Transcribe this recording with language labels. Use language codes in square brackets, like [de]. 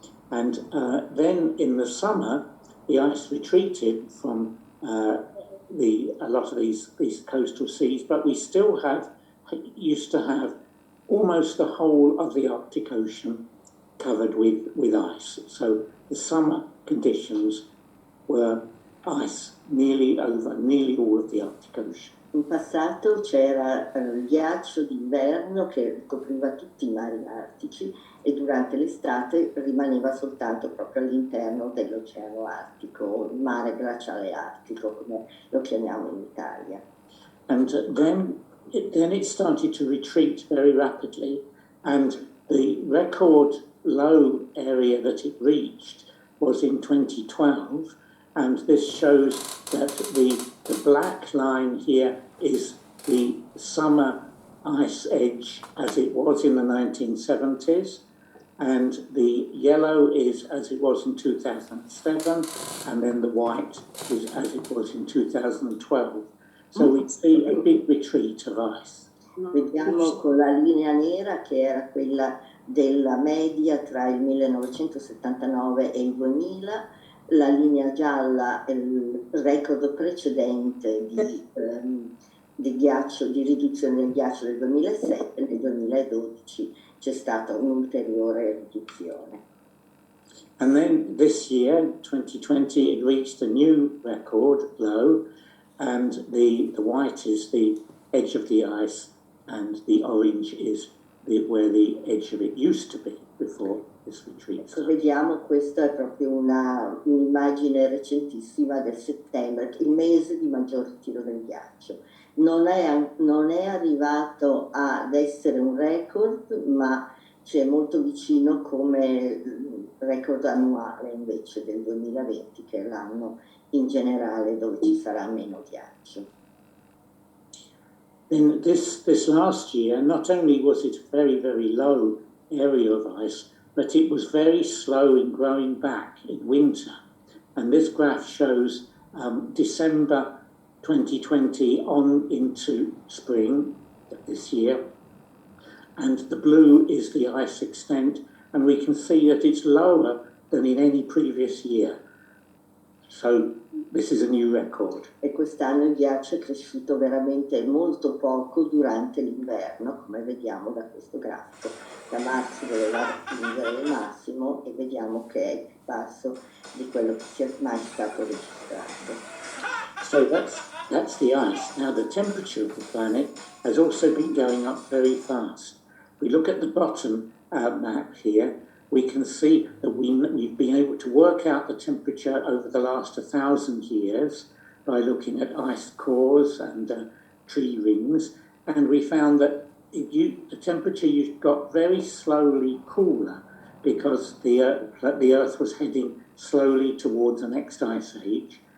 [en] And then in the summer, the ice retreated from a lot of these coastal seas, but we still used to have almost the whole of the Arctic Ocean covered with ice. So the summer conditions were ice nearly all of the Arctic Ocean. [it] In passato c'era il ghiaccio d'inverno che copriva tutti i mari artici e durante l'estate rimaneva soltanto proprio all'interno dell'Oceano Artico, il mare glaciale artico, come lo chiamiamo in Italia. [en] And then it started to retreat very rapidly, and the record low area that it reached was in 2012, and this shows that the black line here is the summer ice edge as it was in the 1970s, and the yellow is as it was in 2007, and then the white is as it was in 2012. So we see a big retreat of ice. [it] Vediamo con la linea nera, che era quella della media tra il 1979 e il 2000, la linea gialla è il record precedente di ghiaccio, di riduzione del ghiaccio del 2007, nel 2012 c'è stata un'ulteriore riduzione. And then this year, 2020, it reached a new record low, and the white is the edge of the ice, and the orange is where the edge of it used to be before this retreat. Ecco, vediamo, questa è proprio un'immagine recentissima del settembre, il mese di maggior ritiro del ghiaccio. Non è arrivato ad essere un record, ma c'è molto vicino come record annuale invece del 2020, che è l'anno in generale dove ci sarà meno ghiaccio. [en] In this last year, not only was it a very, very low area of ice, but it was very slow in growing back in winter. And this graph shows December 2020 on into spring this year. and the blue is the ice extent, and we can see that it's lower than in any previous year. So this is a new record. [it] E quest'anno il ghiaccio è cresciuto veramente molto poco durante l'inverno, come vediamo da questo grafico. Da marzo doveva raggiungere il massimo e vediamo che è più basso di quello che sia mai stato registrato. [en] So that's the ice. Now the temperature of the planet has also been going up very fast. We look at the bottom map here, we can see that we've been able to work out the temperature over the last 1,000 years by looking at ice cores and tree rings, and we found that the temperature got very slowly cooler because the Earth was heading slowly towards the next ice age.